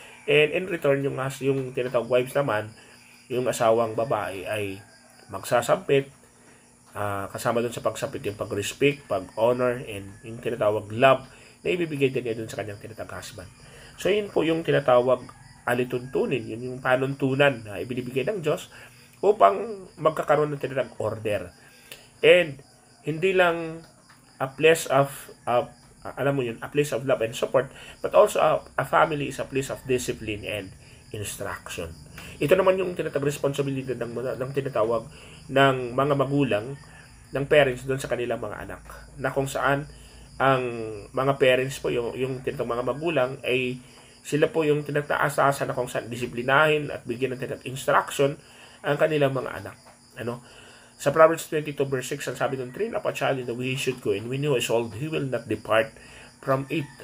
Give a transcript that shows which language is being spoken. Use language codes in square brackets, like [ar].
[tl] And in return, yung tinatawag wives naman, yung asawang babae ay magsasampit, kasama doon sa pagsampit yung pag-respect, pag-honor, and yung tinatawag love na ibibigay din niya doon sa kanyang tinatawag husband. So yun po yung tinatawag alituntunin, yun yung panuntunan na ibinibigay ng Diyos upang magkakaroon ng tinatawag order. [en] And [tl] hindi lang [en] a place of a place of love and support, but also a family is a place of discipline and instruction. [tl] Ito naman yung tinatawag responsibility ng tinatawag ng mga magulang, ng parents doon sa kanilang mga anak, na kung saan ang mga parents po, yung tinatawag mga magulang, ay sila po yung tinataasasan na kung saan disiplinahin at bigyan ng tinatawag instruction ang kanilang mga anak. [en] Sa Proverbs 22 verse 6, [tl] ang sabi ng, [en] train up a child in the way he should go, and when he is old, he will not depart from it.